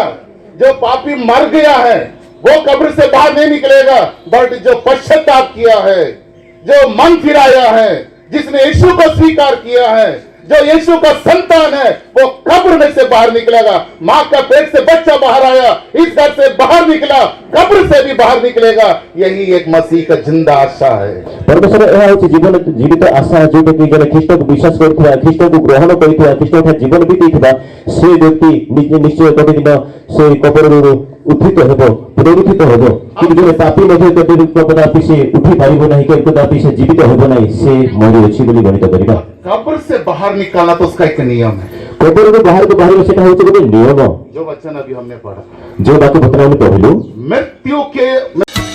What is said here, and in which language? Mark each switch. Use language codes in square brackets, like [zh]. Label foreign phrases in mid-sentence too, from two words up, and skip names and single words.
[hi] जो पापी मर गया है वो कब्र से बाहर नहीं निकलेगा, बट जो पश्चाताप किया है, जो मन फिराया है, जिसने यीशु को स्वीकार किया है, जो यीशु का संतान है, वो कब्र में से बाहर निकलेगा। माँ का पेट से बच्चा बाहर आया, इस घर से बाहर निकला, कब्र से भी बाहर निकलेगा। यही एक मसीह का जिंदा आशा है। [or] परमेश्वर ଏହା ହେଉଛି ଜୀବନ ଜୀବିତ ଆଶା, ଯୋଉଟାକି ଜଣେ ଖ୍ରୀଷ୍ଟକୁ ବିଶ୍ୱାସ କରୁଥିବା, ଖ୍ରୀଷ୍ଟକୁ ଗ୍ରହଣ କରିଥିବା, ଖ୍ରୀଷ୍ଟଙ୍କ ଜୀବନ ବିତେଇଥିବା ସେ ବ୍ୟକ୍ତି ନିଶ୍ଚୟ ଗୋଟେ ଦିନ ସେ କବରରୁ ଉତ୍ଥିତ ହେବ, ପୁନରୁତ୍ଥିତ ହେବ। କିନ୍ତୁ ଜଣେ ପାପୀ ମଧ୍ୟ କଦାପି ସେ ଉଠି ପାରିବ ନାହିଁ, କଦାପି ସେ ଜୀବିତ ହେବ ନାହିଁ, ସେ ମରିଅଛି ବୋଲି ଗଣିତ କରିବା। [hi] कब्र से बाहर निकालना तो उसका एक नियम है। [or] କବରରୁ ବାହାରକୁ ବାହାରିବା ସେଟା ହେଉଛି ଗୋଟେ ନିୟମ। [hi] जो वचन अभी हमने पढ़ा, [or] ଯୋଉ ବାକ୍ୟ ବର୍ତ୍ତମାନ ଆମେ ପଢିଲୁ, [hi] मृत्यु के